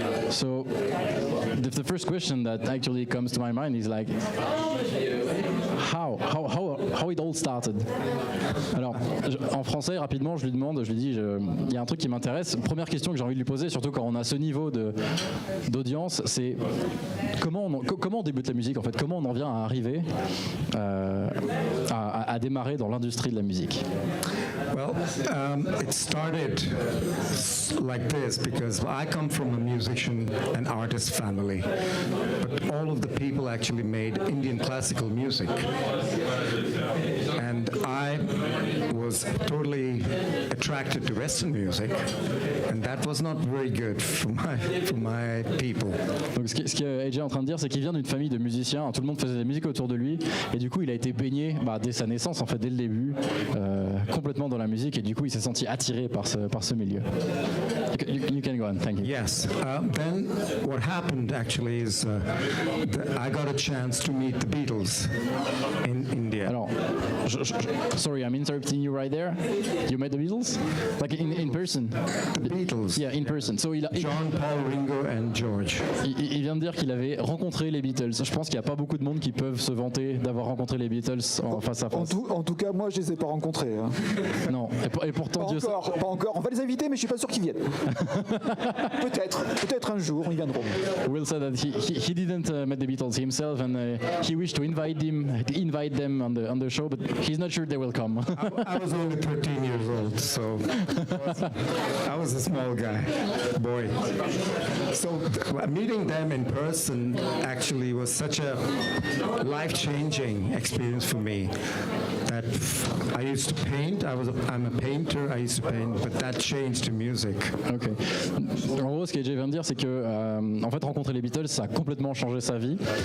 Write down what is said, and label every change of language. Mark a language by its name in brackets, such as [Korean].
[English] So the first question that actually comes to my mind is like, how it all started. [French] Alors, en français, rapidement, je lui dis, il y a un truc qui m'intéresse. Première question que j'ai envie de lui poser, surtout quand on a ce niveau d'audience, c'est comment on débute la musique en fait, comment on en vient à arriver à démarrer dans l'industrie de la musique. [English] Well, it started like this because I come from a musician and artist family, but all of the people actually made Indian classical music, and I was totally attracted to Western music, and that was not very good for my people. [French] Donc ce que AJ est en train de dire, c'est qu'il vient d'une famille de musiciens, tout le monde faisait de la musique autour de lui, et du coup il a été baigné dès sa naissance, en fait, dès le début, complètement dans la musique, et du coup il s'est senti attiré par ce milieu. [English] You can go on, thank you. Yes, then what happened actually is I got a chance to meet the Beatles in India. Alors, sorry, I'm interrupting you right there. You met the Beatles? Like in person? The Beatles. Yeah, in person. So John, Paul, Ringo and George. [French] Il vient de dire qu'il avait rencontré les Beatles. Je pense qu'il n'y a pas beaucoup de monde qui peuvent se vanter d'avoir rencontré les Beatles face à face. En tout cas, moi, je les ai pas rencontrés. Hein. Non, et pourtant pas Dieu encore, pas encore. On va les inviter, mais je suis pas sûr qu'ils viennent. Peut-être un jour, ils viendront. [English] Will said that he didn't meet the Beatles himself, and he wished to invite them on the show, but he's not sure they will come. I was only 13 years old, so I was a small boy. So meeting them in person actually was such a life-changing experience for me. That I used to paint. I'm a painter. I used to paint, but that changed to music. Ok. [French] En gros, ce qu'AJ vient de dire, c'est que en fait, rencontrer les Beatles, ça a complètement changé sa vie.